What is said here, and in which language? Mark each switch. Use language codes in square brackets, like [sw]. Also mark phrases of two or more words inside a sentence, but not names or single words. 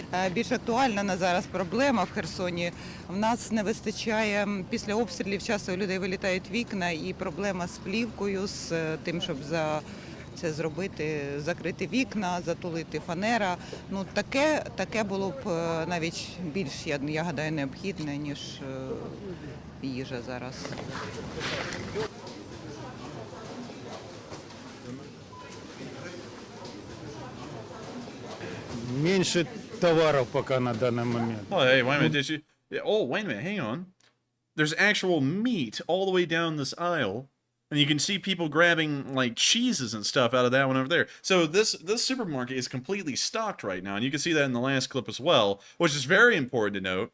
[uk] Більш актуальна на зараз проблема в Херсоні. В нас не вистачає, після обстрілів часто у людей вилітають вікна і проблема з плівкою, з тим, щоб це зробити, закрити вікна, затулити фанера. Ну, таке було б навіть більш, я гадаю, необхідне, ніж їжа зараз. [ru] Меньше товаров пока на данный момент. [en] Oh, hey, wait a minute, did you... Oh, wait a minute, hang on. There's actual meat all the way down this aisle. And you can see people grabbing, like, cheeses and stuff out of that one over there. So this supermarket is completely stocked right now. And you can see that in the last clip as well, which is very important to note.